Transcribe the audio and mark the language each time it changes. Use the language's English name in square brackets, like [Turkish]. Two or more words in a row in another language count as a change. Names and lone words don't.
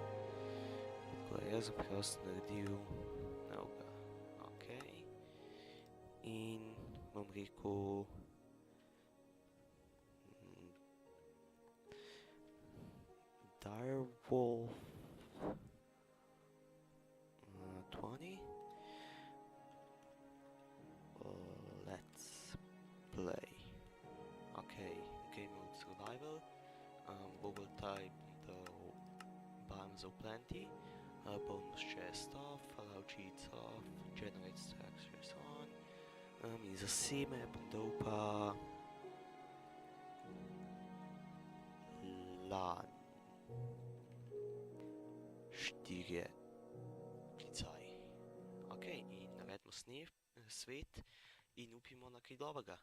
[Slovenian] Tako da jaz bom prosto naredil novega, okej. In bom rekel Direwolf 20. [English] Let's play. Okay, game mode survival. Bubble type do bimes of plenty. Bonus chest off, allow cheats off, generate structures on. [Slovenian] In za seme bom dal pa lan 4 klicaj. Ok, in naredimo svet in upimo na kaj dobrega.